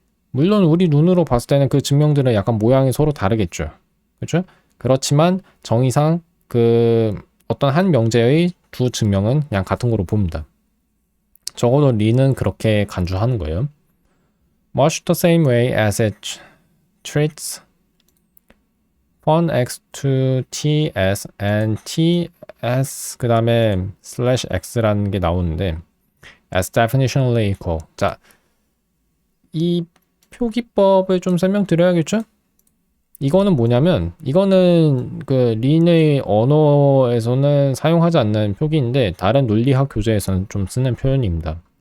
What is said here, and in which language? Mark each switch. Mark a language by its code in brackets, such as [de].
[ko] 물론 우리 눈으로 봤을 때는 그 증명들은 약간 모양이 서로 다르겠죠. 그렇죠? 그렇지만 정의상 그 어떤 한 명제의 두 증명은 그냥 같은 거로 봅니다. 적어도 리는 그렇게 간주하는 거예요. [en] Much the same way as it treats fun x to ts and ts [ko] 그 다음에 /x라는 게 나오는데 [en] as definitionally equal. [ko] 자, 이 표기법을 좀 설명드려야겠죠? 이거는 뭐냐면 이거는 그 린의 언어에서는 사용하지 않는 표기인데 다른 논리학 교재에서는 좀 쓰는 표현입니다.